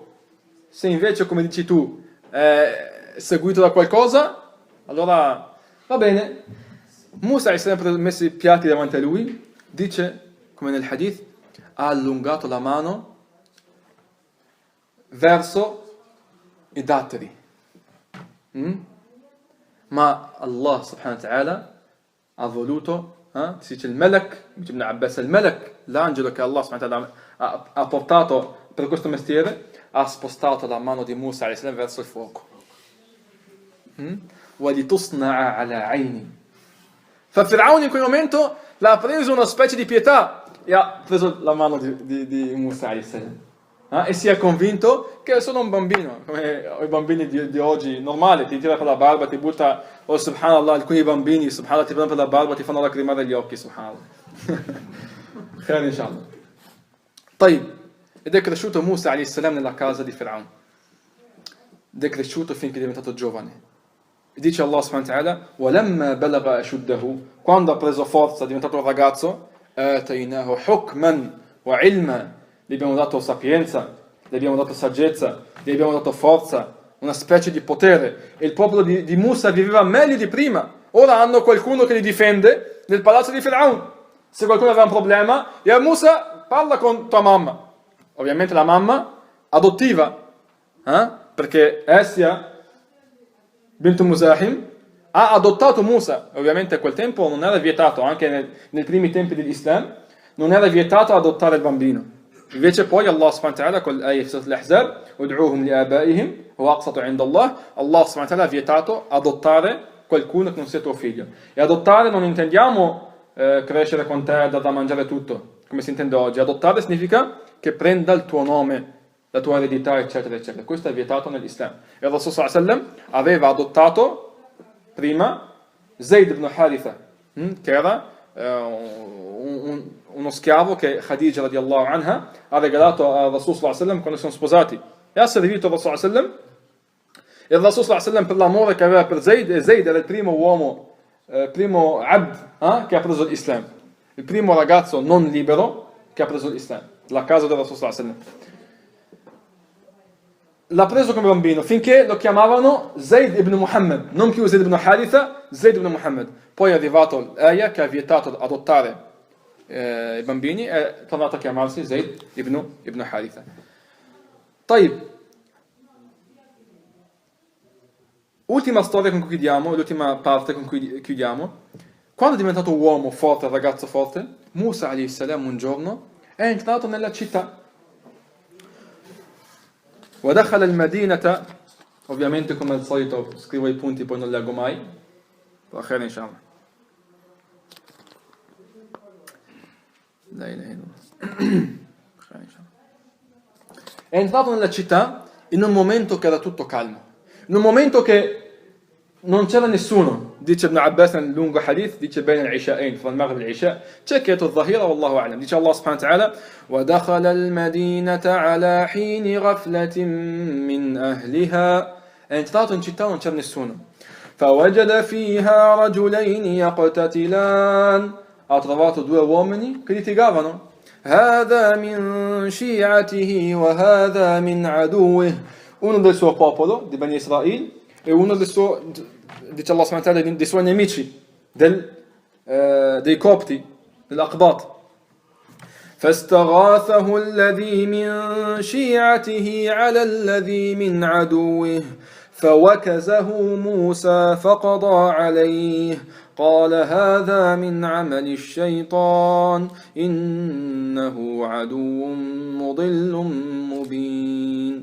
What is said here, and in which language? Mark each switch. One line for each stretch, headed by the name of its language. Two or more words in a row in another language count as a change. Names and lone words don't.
Italian: Se invece, come dici tu, è seguito da qualcosa, allora va bene. Musa ha sempre messo i piatti davanti a lui, dice, come nel hadith, ha allungato la mano verso i datteri. Ma
Arabic: الله سبحانه وتعالى
Italian: ha voluto, si dice il Melek, dice Ibn Abbas, il Melek, l'angelo che
Arabic: الله سبحانه وتعالى
Italian: ha portato per questo mestiere, ha spostato la mano di Musa
Arabic: عليه السلام
Italian: verso il fuoco.
Arabic: وَلِتُصْنَعَ عَلَى عَيْنِ.
Italian: Fir'aun in quel momento l'ha preso una specie di pietà e ha preso la mano di Musa
Arabic: عليه السلام.
Italian: E si è convinto che è solo un bambino, come i bambini di oggi, normale, ti tira per la barba, ti butta, subhanallah, alcuni bambini, subhanallah, ti prendono per la barba, ti fanno lacrimare gli occhi, subhanallah.
Arabic: خير إن شاء الله. طيب,
Italian: ed è cresciuto Musa
Arabic: عليه السلام
Italian: nella casa di Fir'aun. Ed è cresciuto finché è diventato giovane. E dice
Arabic: الله سبحانه وتعالى, وَلَمَّا بَلَغَ أَشُدَّهُ, quando ha preso forza, è diventato un ragazzo, آتَيْنَاهُ حُكْمًا وَعِلْمًا,
Italian: gli abbiamo dato sapienza, gli abbiamo dato saggezza, gli abbiamo dato forza, una specie di potere. E il popolo di Musa viveva meglio di prima. Ora hanno qualcuno che li difende nel palazzo di Fir'aun. Se qualcuno aveva un problema, e Musa, parla con tua mamma. Ovviamente la mamma adottiva, perché Essia bint Muzahim ha adottato Musa. Ovviamente a quel tempo non era vietato, anche nei primi tempi dell'Islam, non era vietato adottare il bambino. Invece poi
Arabic: الله سبحانه وتعالى
Italian: con l'ayat al-Ahzab,
Arabic: ادعوهم لآبائهم هو أقسط عند الله, الله سبحانه وتعالى
Italian: ha vietato adottare qualcuno che non sia tuo figlio. E adottare non intendiamo crescere con te, da mangiare tutto, come si intende oggi. Adottare significa che prenda il tuo nome, la tua eredità, eccetera, eccetera. Questo è vietato nell'Islam. E il Rasul
Arabic: صلى الله عليه وسلم
Italian: aveva adottato prima Zayd ibn Haritha, che era uno schiavo che Khadija
Arabic: رضي الله عنها
Italian: ha regalato al Rasul
Arabic: صلى الله عليه وسلم
Italian: quando sono sposati. E ha servito il Rasul
Arabic: صلى الله عليه وسلم.
Italian: E il Rasul
Arabic: صلى الله عليه وسلم,
Italian: per l'amore che aveva per Zayd, e Zayd era il primo uomo, primo abd che ha preso l'Islam, il primo ragazzo non libero che ha preso l'Islam, la casa del Rasul
Arabic: صلى الله عليه وسلم.
Italian: L'ha preso come bambino finché lo chiamavano Zayd ibn Muhammad, non più Zayd ibn Haritha, Zayd ibn Muhammad. Poi è arrivato l'aya che ha vietato adottare i bambini e è tornato a chiamarsi Zayd ibn Haritha.
Arabic: طيب,
Italian: ultima storia con cui chiudiamo, l'ultima parte con cui chiudiamo. Quando è diventato uomo forte, ragazzo forte, Musa
Arabic: عليه السلام
Italian: un giorno è entrato nella città.
Arabic: ودخل المدينة,
Italian: ovviamente come al solito scrivo i punti poi non leggo mai, però
Arabic: خير إن شاء الله. لا إله إلا الله.
Italian: È entrato nella città in un momento che era tutto calmo, in un momento che non c'era nessuno. Dice Ibn Abbas nel lungo hadith, dice
Arabic: بين العشاءين,
Italian: fra il maghrib e l'isha, c'è chieto
Arabic: الظهيرة والله أعلم. Dice الله سبحانه وتعالى, ودخل المدينة على حين غفلة من أهلها,
Italian: è entrato in città, non c'era nessuno.
Arabic: فوجد فيها رجلين يقتتلان,
Italian: ha trovato due uomini che litigavano.
Arabic: هذا من شيعته وهذا من عدوه,
Italian: uno del suo popolo, di Bani Israel, e uno del suo, dice
Arabic: الله سبحانه وتعالى,
Italian: dei suoi nemici, dei copti, dell'Aqbat.
Arabic: فاستغاثه الذي من شيعته على الذي من عدوه فوكزه موسى فقضى عليه قال هذا من عمل الشيطان إنه عدو مضل مبين.